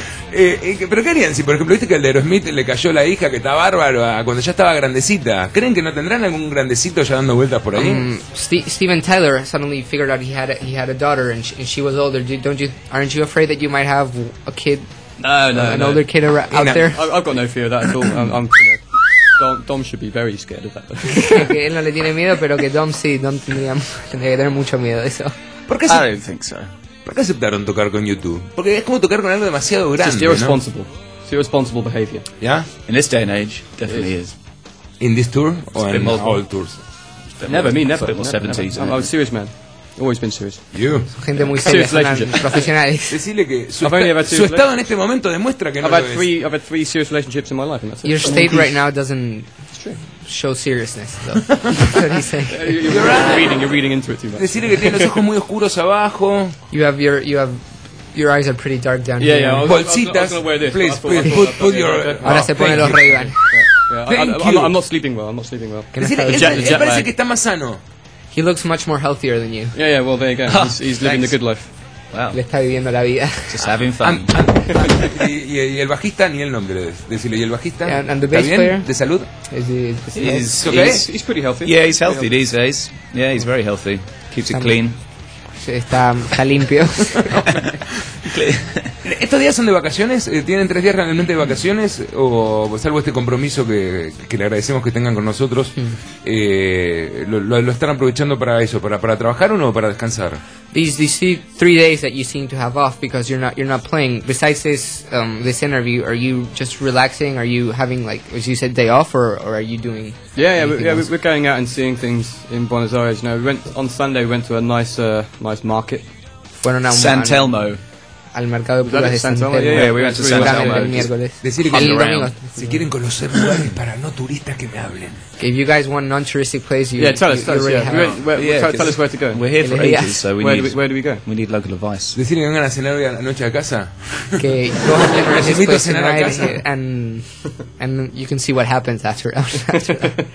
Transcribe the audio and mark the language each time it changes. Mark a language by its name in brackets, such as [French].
[Spanish] Pero qué harían si, por ejemplo, viste que al de Aerosmith le cayó la hija que está bárbaro cuando ya estaba grandecita. ¿Creen que no tendrán algún grandecito ya dando vueltas por ahí? [English] Steven Tyler suddenly figured out he had a daughter and she was older. Aren't you afraid that you might have a kid? No. Older kid out there. I've got no fear of that at all. Dom should be very scared of that. [Spanish] Que él no le tiene miedo, pero que Dom sí. Dom tendría que tener mucho miedo de eso. ¿Por qué se... [English] I don't think so. [Spanish] ¿Por qué aceptaron tocar con YouTube? Porque es como tocar con algo demasiado grande. [English] It's just irresponsible. ¿No? It's irresponsible behavior. Yeah? In this day and age, definitely is. In this tour? Or in all tours? Never, me, never. Never, 70s, never. I'm a serious man. Always been serious. You? [Spanish] Gente muy seria. [English] Serious relationships. [Spanish] Profesionales. Decirle que su estado en este momento demuestra que no lo es. [English] I've had three serious relationships in my life, and that's it. Your state right now doesn't show seriousness, though. What do you say? You're reading into it too much. [Spanish] Decirle que tiene los ojos muy oscuros abajo. [English] Your eyes are pretty dark down here. Yeah, [Spanish] bolsitas. [English] Please, put your... [Spanish] Ahora se pone los Ray-Ban. [English] Thank you. I'm not sleeping well. [Spanish] Decirle, él parece que está más sano. [English] He looks much more healthier than you. Yeah, well, there you go. He's living the good life. [Spanish] Wow. Le está viviendo la vida. [English] Just having fun. [Spanish] Y el bajista, ni el nombre, decirlo. Y el bajista, [English] yeah, and the bass player, [Spanish] ¿de salud? [English] He's pretty healthy. Yeah, he's healthy these days. Yeah, he's very healthy. Keeps it clean. [Spanish] Está limpio. ¿Estos días son de vacaciones? ¿Tienen 3 días realmente de vacaciones? O salvo este compromiso que le agradecemos que tengan con nosotros, lo están aprovechando para eso, para trabajar o no, para descansar. [English] These 3 days that you seem to have off because you're not playing. Besides this this interview, are you just relaxing? Are you having, like, as you said, day off, or are you doing? We're going out and seeing things in Buenos Aires. You know, we went on Sunday to a nice market. [Spanish] Fueron a San Telmo. Al mercado de pulgas de San Telmo. Decir que el domingo. Si quieren conocer lugares para no turistas, que me hablen. [English] If you guys want non-touristic places, tell us where to go. We're here for ages, so where do we go? We need local advice. [Spanish] Decir que vengan a cenar hoy a la noche a casa. Que yo necesito cenar a casa. [English] And you can see what happens after that.